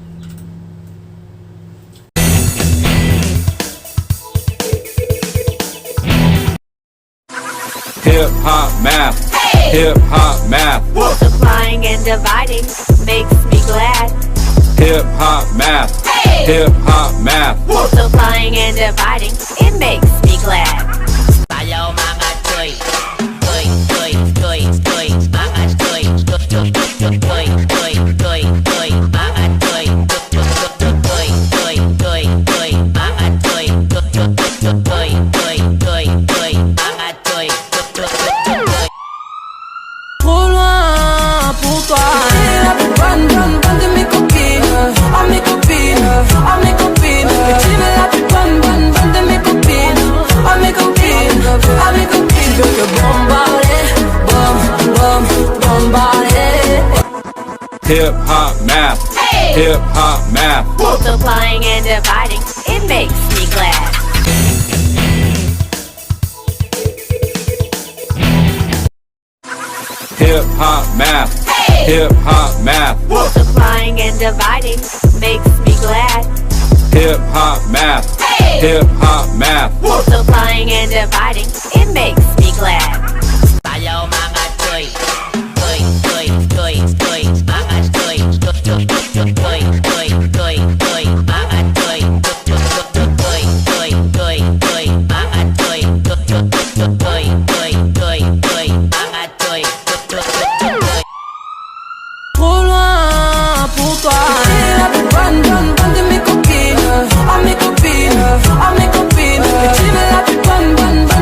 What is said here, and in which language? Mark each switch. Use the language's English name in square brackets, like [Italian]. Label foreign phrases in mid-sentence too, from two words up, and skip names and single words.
[English] Hip hop math. Hey! Hip hop math. Multiplying and dividing makes me glad. Hip hop math. Hey! Hip hop math. Multiplying and dividing, it makes me glad. [Filipino] Sayaw mga choy, choy, choy, choy, choy, mga choy, choy, choy, choy, choy, choy, choy, choy, mga choy, choy, choy, choy, choy, choy, mga choy, choy, choy, choy, choy, choy, choy, mga choy, choy, choy, choy. [French] Roule-moi pour toi. Bonne, bonne, bonne de mes copines. À mes copines, à mes copines. Tu veux la plus bonne, bonne, bonne de mes copines. À mes copines, à mes copines. Je veux te bombarder, bom, bom, bombarder. [English] Hip hop math. Hey! Hip hop math. Multiplying and dividing, it makes me glad. Hip hop math. Hey! Hip hop math. Multiplying and dividing makes me glad. Hip hop math. Hey! Hip hop math. Multiplying and dividing, it makes me glad. [Filipino] Sayaw mga choy, choy, choy, choy, choy, mga choy, choy, choy, choy, choy, choy, choy, mga choy, choy, choy, choy, choy, choy, choy, mga choy, choy, choy, choy, choy, choy, choy, mga choy, choy, choy, choy. [French] Roule-moi pour toi. La plus bonne, bonne, bonne de mes copines. À mes copines, à mes copines. Tu veux la plus bonne, bonne